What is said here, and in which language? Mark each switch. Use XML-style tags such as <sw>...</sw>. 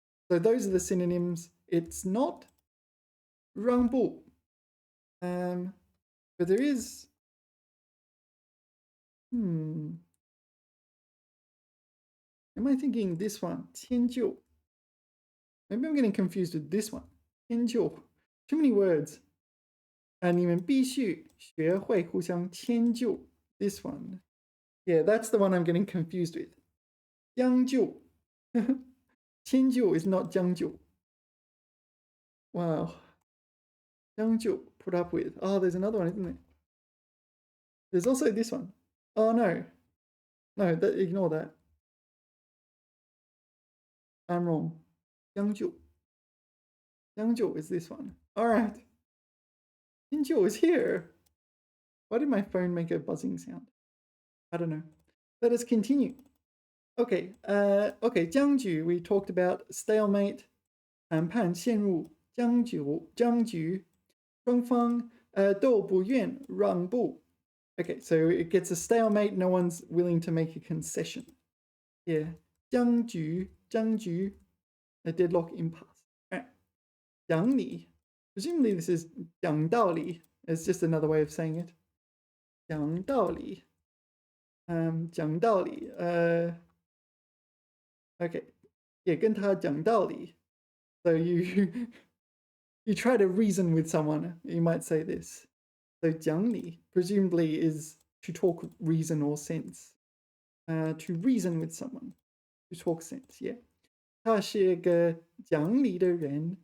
<en>So those are the synonyms. It's not 让步, but there is. Am I thinking this one? 迁就. Maybe I'm getting confused with this one. 迁就.Too many words.</en> <zh>你们必须学会互相迁就.</zh> <en>This one. Yeah, that's the one I'm getting confused with. 将就.迁就 is not 将就.Wow. 将就, put up with. Oh, there's another one, isn't there? There's also this one. Oh, no. No, ignore that. I'm wrong. 将就. 将就 is this one. All right. 迁就 is here. Why did my phone make a buzzing sound? I don't know. Let us continue. Okay, okay, 僵局 we talked about stalemate,</en> <zh>谈判陷入僵局双方都不愿让步.</zh> <en>Okay, so it gets a stalemate, no one's willing to make a concession. Yeah, 僵局 a deadlock impasse. Right. 讲理 presumably this is 讲道理, it's just another way of saying it.</en> <zh>讲道理 讲道理 okay, yeah, 跟他讲道理.</zh> <en>So you try to reason with someone, you might say this. So 讲理 presumably is to talk reason or sense. To reason with someone, to talk sense, yeah.</en> <zh>他是个讲理的人.</zh>